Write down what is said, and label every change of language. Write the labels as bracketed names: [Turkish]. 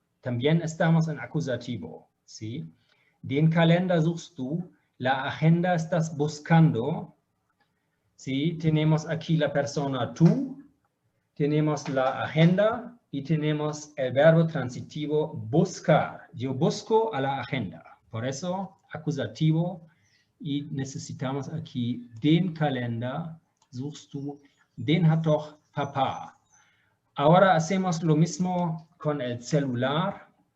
[Spanish] También estamos en acusativo, ¿sí? [German] Den Kalender suchst du, [Spanish] la agenda estás buscando, ¿sí? Tenemos aquí la persona tú, tenemos la agenda y tenemos el verbo transitivo buscar. Yo busco a la agenda, por eso acusativo, y necesitamos aquí [German] den Kalender suchst du, den hat doch Papá. [Spanish] Ahora hacemos lo mismo con el celular.